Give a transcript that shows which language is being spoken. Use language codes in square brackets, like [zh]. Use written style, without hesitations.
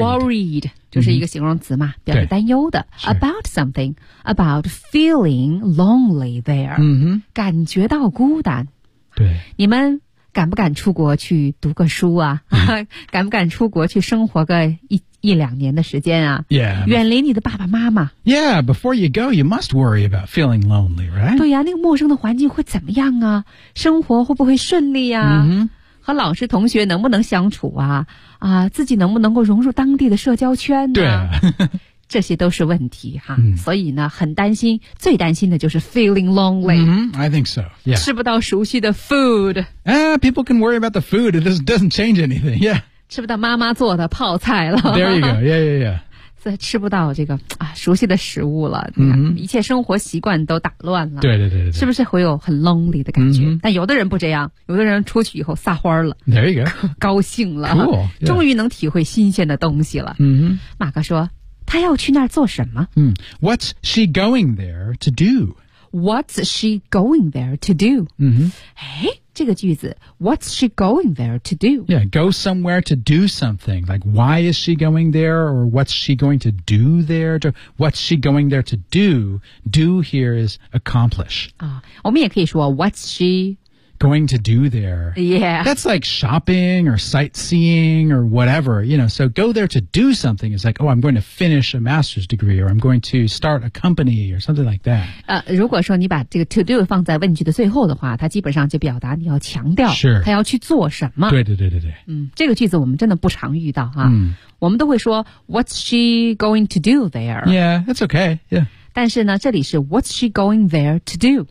[zh] Worried. 就是一个形容词嘛、mm-hmm. 表示担忧的 [en] about something about feeling lonely there、 mm-hmm. [zh] 感觉到孤单对你们敢不敢出国去读个书啊、嗯、敢不敢出国去生活个一两年的时间啊 yeah, 远离你的爸爸妈妈 [en] Yeah, before you go, you must worry about feeling lonely, right? [zh] 对啊那个陌生的环境会怎么样啊生活会不会顺利啊、 mm-hmm. 和老师同学能不能相处啊啊，自己能不能够融入当地的社交圈呢、啊、对、啊、这些都是问题哈、mm-hmm. 所以呢很担心最担心的就是 [en] feeling lonely、 mm-hmm. I think so、yeah. [zh] 吃不到熟悉的 food、 [en] People can worry about the food, it doesn't change anything, yeah [zh] 吃不到妈妈做的泡菜了 [en] There you go, yeah, yeah, yeah [zh] 所以吃不到这个、啊、熟悉的食物了、 mm-hmm. 一切生活习惯都打乱了对对对对是不是会有很 lonely 的感觉、 mm-hmm. 但有的人不这样有的人出去以后撒花了 [en] There you go [zh] 高兴了 [en] Cool、yeah. [zh] 终于能体会新鲜的东西了、 mm-hmm. 马克说他要去那儿做什么、 [en] mm-hmm. What's she going there to do? What's she going there to do?、 Mm-hmm. [zh] 这个句子 [en] What's she going there to do? Yeah, go somewhere to do something. Like, why is she going there? Or what's she going to do there? What's she going there to do? Do here is accomplish.、 [zh] 我们也可以说 [en] What's she going to do there? Yeah. That's like shopping or sightseeing or whatever. You know, so go there to do something is like, oh, I'm going to finish a master's degree or I'm going to start a company or something like that. [zh] 如果说你把这个 to do 放在问句的最后的话它基本上就表达你要强调它要去做什么。 Sure. 对对对对对。嗯这个句子我们真的不常遇到啊。嗯我们都会说 [en] what's she going to do there? Yeah, that's okay. Yeah. [zh] 但是呢这里是 [en] What's she going there to do?